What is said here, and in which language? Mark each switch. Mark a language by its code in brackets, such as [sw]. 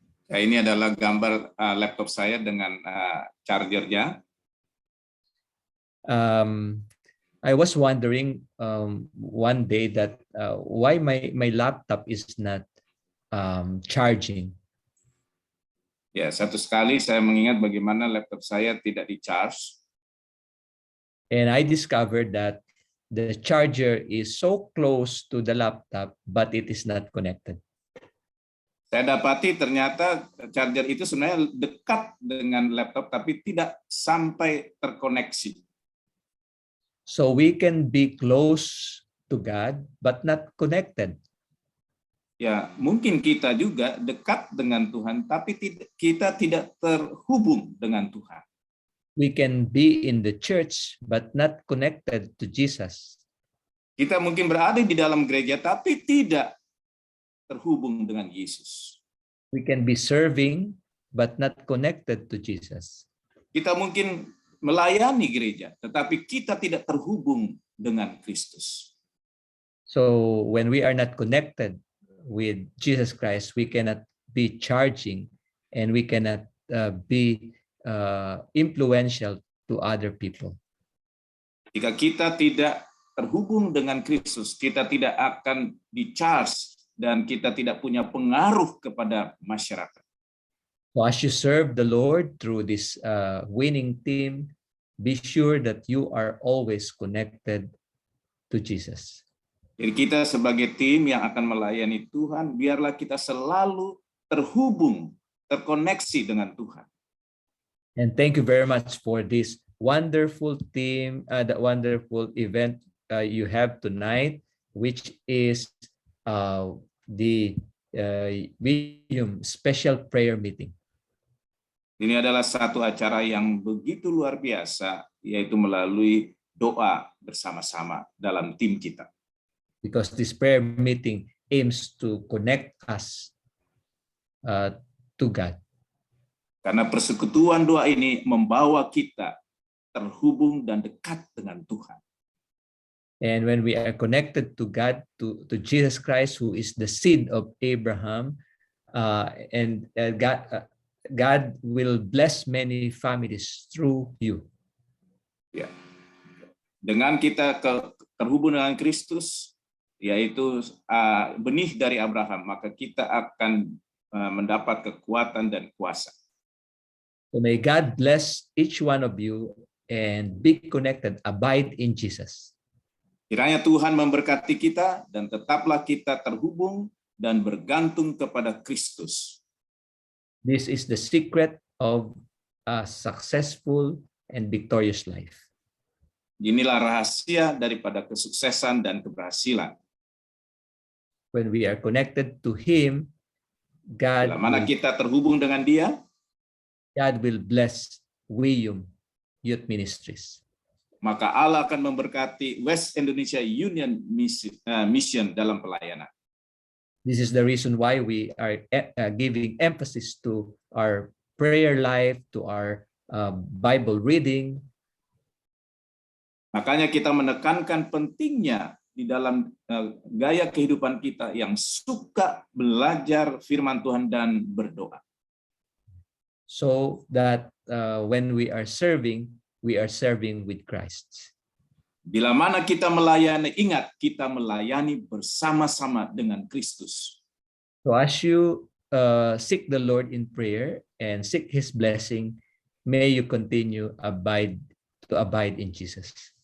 [id] Ya, ini adalah gambar laptop saya dengan chargernya. [en] I was wondering one day that why my laptop is not charging. [id] Ya, satu sekali saya mengingat bagaimana laptop saya tidak di-charge. [en] And I discovered that the charger is so close to the laptop, but it is not connected. [id] Saya dapati ternyata charger itu sebenarnya dekat dengan laptop, tapi tidak sampai terkoneksi. [en] So we can be close to God, but not connected. [id] Ya, mungkin kita juga dekat dengan Tuhan, tapi kita tidak terhubung dengan Tuhan. [en] We can be in the church, but not connected to Jesus. [id] Kita mungkin berada di dalam gereja, tapi tidak terhubung dengan Yesus. [en] We can be serving, but not connected to Jesus. [id] Kita mungkin melayani gereja, tetapi kita tidak terhubung dengan Kristus. [en] So when we are not connected with Jesus Christ, we cannot be charging, and we cannot be influential to other people. [id] Jika kita tidak terhubung dengan Kristus, kita tidak akan di-charge dan kita tidak punya pengaruh kepada masyarakat. [en] So as you serve the Lord through this winning team, be sure that you are always connected to Jesus. [id] Jadi kita sebagai tim yang akan melayani Tuhan, biarlah kita selalu terhubung, terkoneksi dengan Tuhan. [en] And thank you very much for this wonderful team, the wonderful event you have tonight, which is the William Special Prayer Meeting. [id] Ini adalah satu acara yang begitu luar biasa, yaitu melalui doa bersama-sama dalam tim kita. [en] Because this prayer meeting aims to connect us to God. [id] Karena persekutuan doa ini membawa kita terhubung dan dekat dengan Tuhan. [en] And when we are connected to God, to Jesus Christ, who is the seed of Abraham, and God will bless many families through you. [id] Ya. Dengan kita terhubung dengan Kristus, yaitu benih dari Abraham, maka kita akan mendapat kekuatan dan kuasa. [en] So may God bless each one of you and be connected, abide in Jesus. [id] Kiranya Tuhan memberkati kita dan tetaplah kita terhubung dan bergantung kepada Kristus. [en] This is the secret of a successful and victorious life. [id] Inilah rahasia daripada kesuksesan dan keberhasilan. [en] When we are connected to Him, [id] Bila mana kita terhubung dengan Dia, [en] God will bless William Youth Ministries. [id] maka Allah akan memberkati West Indonesia Union Mission dalam pelayanan. [en] This is the reason why we are giving emphasis to our prayer life, to our Bible reading. [id] Makanya kita menekankan pentingnya di dalam gaya kehidupan kita yang suka belajar firman Tuhan dan berdoa. [en] So that when we are serving with Christ. [id] Bila mana kita melayani, ingat kita melayani bersama-sama dengan Kristus. [en] So as you seek the Lord in prayer and seek His blessing, may you continue to abide in Jesus.